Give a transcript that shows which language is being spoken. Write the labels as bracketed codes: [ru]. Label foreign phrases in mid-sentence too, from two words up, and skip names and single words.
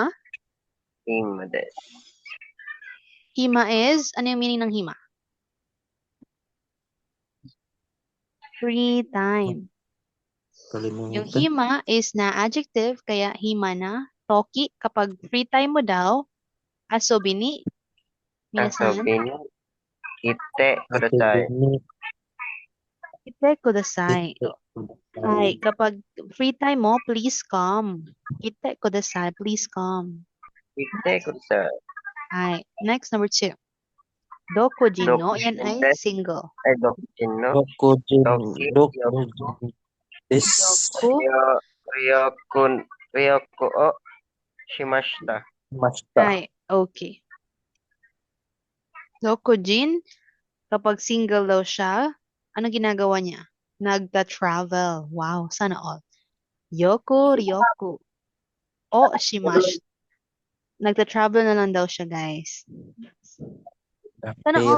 [tl] Hima din. Hima is, ano yung meaning ng hima? [en] Free time. [tl] Yung Kalimutan. hima is na adjective, kaya hima na. Toki, kapag [en] free time [tl] mo daw, [ja] 遊びに. Minasan, 遊びに。来て。ください. 来てください. Hi, [tl] kapag free time mo, [en] please come. [ja] 来てください, [en] please come. [ja] Kite. Kudasai. Hi, [en] next number 2. [ja] 独身の, [tl] yan ay single. Ay, [ja] 独身の? Dokujin. Toki. Dokujin. This. 旅行をしました. Masta. Hi, okay. Dokujin, [tl] kapag single daw siya, ano ginagawa niya? Nagta-travel. Wow, sana all. Ryoko. [ja] をしまし. [tl] Nagta-travel na lang daw siya, guys. Sana all